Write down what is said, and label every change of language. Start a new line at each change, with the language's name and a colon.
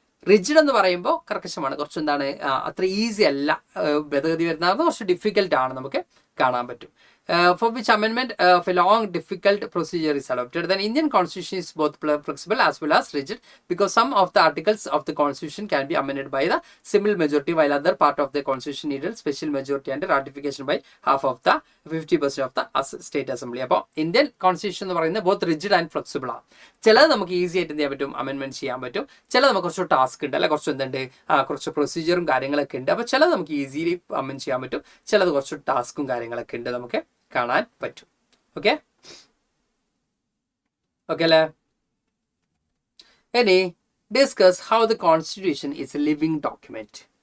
Malayalam: Rigid എന്ന് പറയുമ്പോൾ കർക്കശമാണ്, കുറച്ച് എന്താണ് അത്ര ഈസി അല്ല, ഭേദഗതി വരുന്നത് കുറച്ച് ഡിഫിക്കൽട്ട് ആണ്, നമുക്ക് കാണാൻ പറ്റും.
English: For which amendment of a long difficult procedure is adopted. Then Indian constitution is both flexible as well as rigid because some of the articles of the constitution can be amended by the simple majority while other part of the constitution needed special majority and ratification by half of the 50% of the state assembly.
Malayalam: അപ്പോൾ Indian constitution എന്ന് പറയുന്നത്
English: both rigid and flexible
Malayalam: ആണ്. ചിലത് നമുക്ക് easy ആയിട്ട് എന്ത് ചെയ്യാൻ പറ്റും, അമെൻമെന്റ് ചെയ്യാൻ പറ്റും. ചിലത് നമുക്ക് കുറച്ച് ടാസ്ക് ഉണ്ട്, അല്ലെ കുറച്ച് എന്തുണ്ട്, കുറച്ച് പ്രൊസീജിയറും കാര്യങ്ങളൊക്കെ ഉണ്ട്. അപ്പോൾ ചിലത് നമുക്ക് ഈസിലി അമെൻഡ് ചെയ്യാൻ പറ്റും, ചിലത് കുറച്ച് ടാസ്കും കാര്യങ്ങളൊക്കെ ഉണ്ട്, നമുക്ക് കാണാൻ പറ്റും.
English: Okay, okay അല്ലേ. ഇനി discuss how the constitution is a living document.